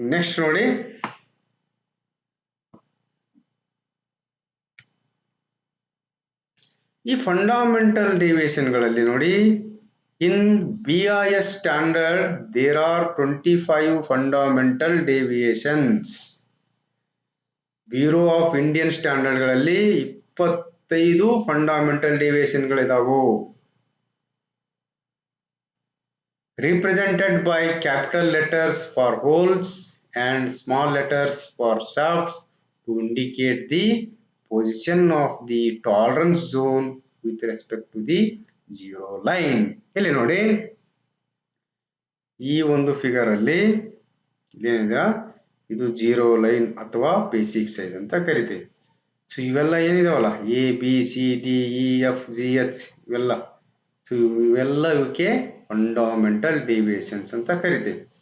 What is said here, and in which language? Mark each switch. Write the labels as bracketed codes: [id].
[kn] Next ನೋಡಿ, ಈ fundamental ಡಿವಿಯೇಷನ್ಗಳಲ್ಲಿ ನೋಡಿ, [en] In BIS standard there are 25 fundamental deviations. [kn] Bureau of Indian ಸ್ಟ್ಯಾಂಡರ್ಡ್ಗಳಲ್ಲಿ 25 fundamental ಡಿವಿಯೇಷನ್ಗಳಿದಾವು. [en] represented by capital letters for holes and small letters for shafts to indicate the position of the tolerance zone with respect to the zero line. [kn] ಇಲ್ಲಿ ನೋಡಿ, ಈ ಒಂದು figure ಅಲ್ಲಿ ಏನಿದೆ ಇದು zero line ಅಥವಾ basic size ಅಂತ ಕರಿತೀವಿ. ಸೊ ಇವೆಲ್ಲ ಏನಿದಾವಲ್ಲ A B C D E F G H ಇವೆಲ್ಲ, ಸೊ ಇವೆಲ್ಲ ಇವಕ್ಕೆ ಫಂಡಮೆಂಟಲ್ ಡಿವಿಯೇಷನ್ಸ್ ಅಂತ ಕರಿತೀವಿ.